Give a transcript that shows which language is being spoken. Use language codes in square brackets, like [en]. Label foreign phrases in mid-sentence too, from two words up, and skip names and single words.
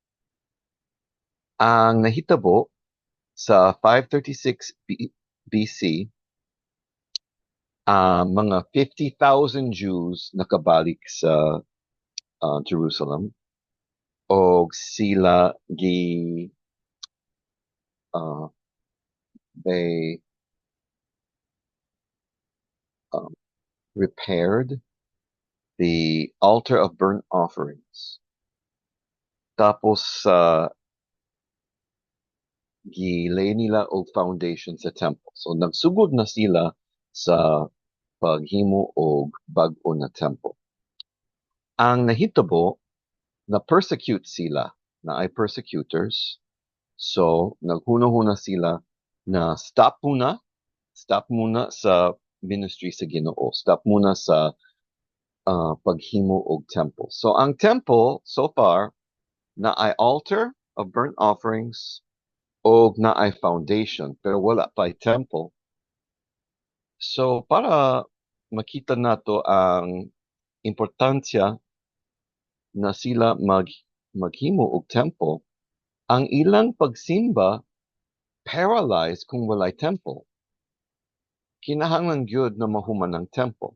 [ceb] Ang nahitabo sa 536 BC, mga 50,000 Jews nakabalik sa Jerusalem o sila uh, [en] they um, repaired the altar of burnt offerings. [ceb] Tapos gilay nila og foundation sa temple. So nagsugod na sila sa paghimo og bag-o na temple. Ang nahitabo na persecute sila, na ay persecutors. So naghuna-huna sila na stop muna sa ministry sa Ginoo. Stop muna sa paghimo og temple. So ang temple so far na ay [en] altar of burnt offerings [ceb] o na ay foundation pero wala pa ay temple. So para makita nato ang importansya na sila maghimo og temple, ang ilang pagsimba paralyzed kung walay temple. Kinahanglan gyud na mahuman ng temple.